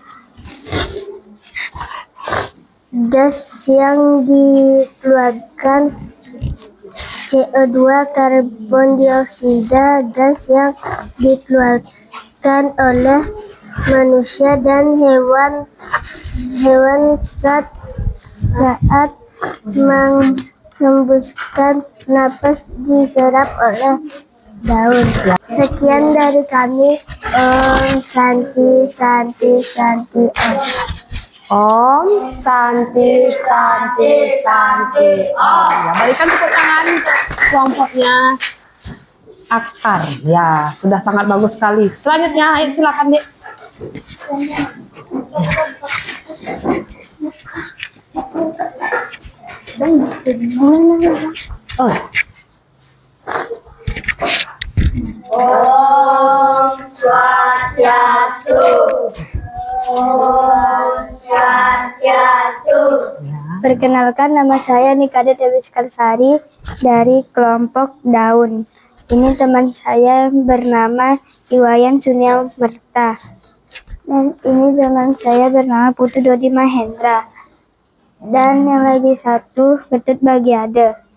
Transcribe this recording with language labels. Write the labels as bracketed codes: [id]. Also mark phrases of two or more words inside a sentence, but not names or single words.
[id] Gas yang dikeluarkan CO2, karbon dioksida, gas yang dikeluarkan oleh manusia dan hewan saat menghembuskan napas diserap oleh daun. Sekian dari kami. [sa] Om Santi Santi Santi Om. Om Santi Santi Santi Om. [id] Ya, berikan tepuk tangan untuk kelompoknya akar. Ya, sudah sangat bagus sekali. Selanjutnya, ayo silakan Dek. Oh. [sa] Om Swastiastu. Om Swastiastu. [id] Perkenalkan, nama saya Nikade Dewi Sekarsari dari kelompok daun. Ini teman saya bernama Iwayan Sunia Merta. Dan ini teman saya bernama Putu Dodi Mahendra. Dan yang lagi satu Ketut Bagiade.